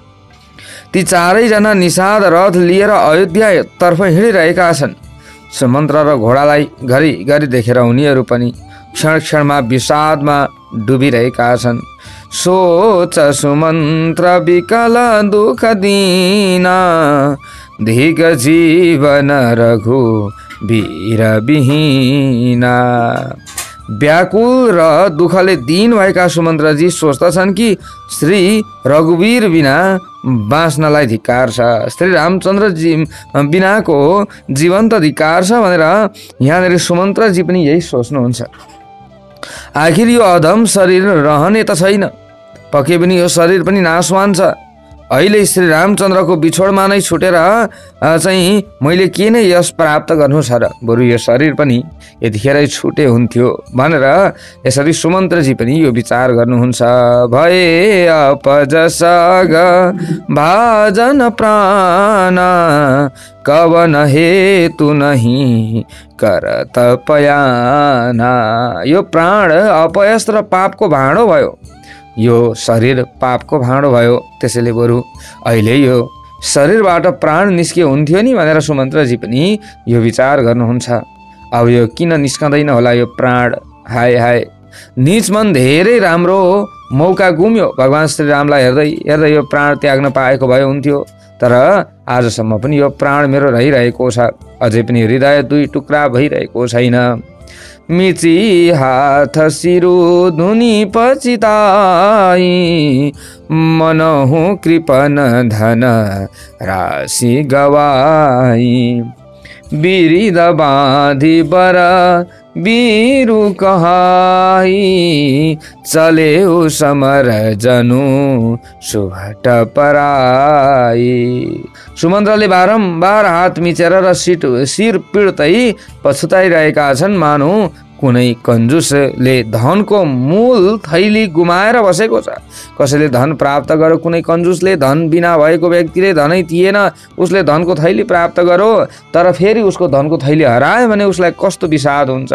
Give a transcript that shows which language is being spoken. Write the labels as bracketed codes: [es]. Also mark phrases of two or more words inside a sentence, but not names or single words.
[ne] ती 4जना निषाद रथ लिएर अयोध्यातर्फ हिँडिरहेका छन्। सुमन्त्र र घोडालाई घरि देखेर उनीहरू पनि क्षण क्षणमा विषादमा डुबिरहेका छन्। [awa] सोच सुमन्त्र विकल दुःख दीना धिक जीवन रघु वीर विहीना। [ne] व्याकुल र दुःखले दीन भएका सुमन्त्रजी सोच्दछन् कि श्री रघुवीर बिना बाँच्नलाई धिक्कार छ, श्री रामचन्द्रजी बिनाको जीवन्त धिक्कार छ भनेर यहाँनिर सुमन्त्रजी पनि यही सोच्नुहुन्छ। आखिर यो अधम शरीर रहने त छैन, पक्कै पनि यो शरीर पनि नाशवान छ। अहिले श्री रामचन्द्रको बिछोडमा नै छुटेर चाहिँ मैले के नै यश प्राप्त गर्नु छ र, बरु यो शरीर पनि यतिखेरै छुटे हुन्थ्यो भनेर यसरी सुमन्त्रजी पनि यो विचार गर्नुहुन्छ। [awa] भए अपजस भाजन प्राण कवन हेतु नहीं करत पयाना। [ne] यो प्राण अपयस र पापको भाँडो भयो, यो शरीर पापको भाँडो भयो, त्यसैले बरु अहिले यो शरीरबाट प्राण निस्के हुन्थ्यो नि भनेर सुमन्त्रजी पनि यो विचार गर्नुहुन्छ। अब यो किन निस्कँदैन होला यो प्राण, हाय हाय निज मन धेरै राम्रो मौका गुम्यो। भगवान श्री रामलाई हेर्दै यो प्राण त्याग्न पाएको भए हुन्थ्यो, तर आजसम्म पनि यो प्राण मेरो रहिरहेको छ, अझै पनि हृदय 2 टुक्रा भइरहेको छैन। [awa] मिची हाथ सिरु धुनी पचिताई मनहु कृपन धन राशि गवाई। बिरिद बाँधी बर बीरु कहाई चले समर जनु सुभट पराई। [ne] सुमन्त्रले बारम्बार हात मिचेर र शिर पिड्दै पछुताइरहेका छन्, मानौ कुनै कन्जुसले धनको मूल थैली गुमाएर बसेको छ। कसैले धन प्राप्त गर्यो, कुनै कन्जुसले धन बिना भएको व्यक्तिले धनै थिएन, उसले धनको थैली प्राप्त गर्यो तर फेरि उसको धनको थैली हरायो भने उसलाई कस्तो विषाद हुन्छ।